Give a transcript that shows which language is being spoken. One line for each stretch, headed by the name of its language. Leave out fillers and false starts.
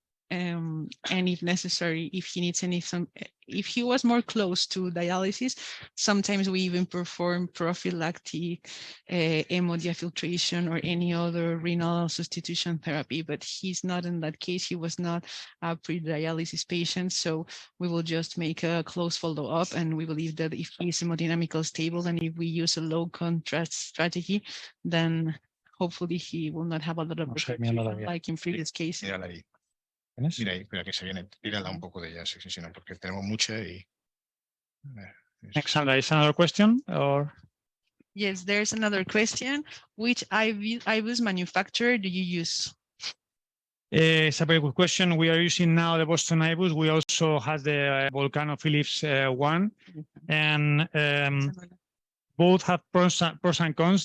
English: and if necessary, if he needs if he was more close to dialysis, sometimes we even perform prophylactic hemodiafiltration or any other renal substitution therapy, but he's not in that case. He was not a pre-dialysis patient, so we will just make a close follow-up, and we believe that if he's hemodynamically stable and if we use a low contrast strategy, then hopefully he will not have a lot of perfusion like in previous cases.
Spanish: Mírala ahí. Mira ahí, espera que se viene. Tírala un poco de ella, sí, no, porque tenemos mucha y...
English: Alexandra, is another question or? Yes, there's another question. Which IVUS manufacturer do you use? It's a very good question. We are using now the Boston IVUS. We also have the Volcano Philips one, and both have pros and cons.